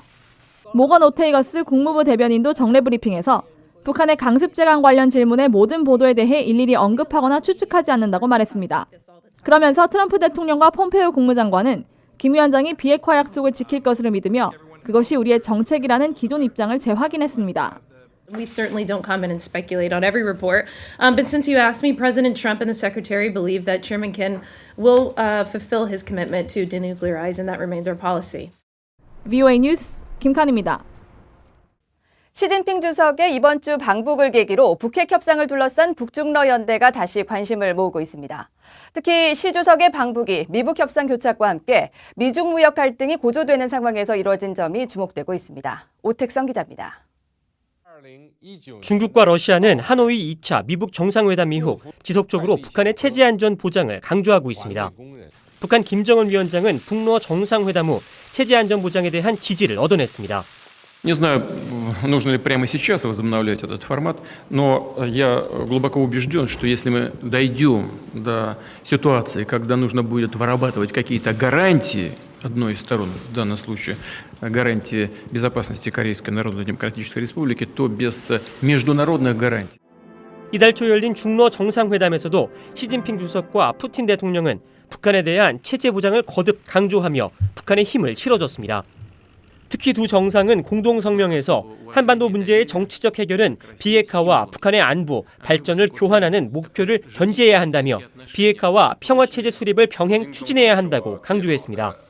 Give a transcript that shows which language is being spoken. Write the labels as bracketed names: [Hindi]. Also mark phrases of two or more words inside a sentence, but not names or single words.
[Korean] 모건 오테이거스 국무부 대변인도 정례 브리핑에서 북한의 강습 제강 관련 질문의 모든 보도에 대해 일일이 언급하거나 추측하지 않는다고 말했습니다. 그러면서 트럼프 대통령과 폼페이오 국무장관은 김 위원장이 비핵화 약속을 지킬 것으로 믿으며 그것이 우리의 정책이라는 기존 입장을 재확인했습니다. [English] We certainly don't comment and speculate on every report. But since you asked me, President Trump and the Secretary believe that Chairman Kim will fulfill his commitment to denuclearize, and that remains our policy. [Korean] VOA 뉴스 김칸입니다. 시진핑 주석의 이번 주 방북을 계기로 북핵 협상을 둘러싼 북중러 연대가 다시 관심을 모으고 있습니다. 특히 시 주석의 방북이 미북 협상 교착과 함께 미중 무역 갈등이 고조되는 상황에서 이루어진 점이 주목되고 있습니다. 오택성 기자입니다. 중국과 러시아는 하노이 2차 미북 정상회담 이후 지속적으로 북한의 체제 안전 보장을 강조하고 있습니다. 북한 김정은 위원장은 북러 정상회담 후 체제 안전 보장에 대한 지지를 얻어냈습니다. [Russian] Не знаю, нужно ли прямо сейчас возобновлять этот формат, но я глубоко убежден, что если мы дойдем до ситуации, когда нужно будет вырабатывать какие-то гарантии одной из сторон, в данном случае гарантии безопасности Корейской Народно-Демократической Республики, то без международных гарантий. [Korean] 이달 초 열린 중러 정상회담에서도 시진핑 주석과 푸틴 대통령은 북한에 대한 체제 보장을 거듭 강조하며 북한의 힘을 실어줬습니다. 특히 두 정상은 공동 성명에서 한반도 문제의 정치적 해결은 비핵화와 북한의 안보, 발전을 교환하는 목표를 견제해야 한다며 비핵화와 평화체제 수립을 병행 추진해야 한다고 강조했습니다.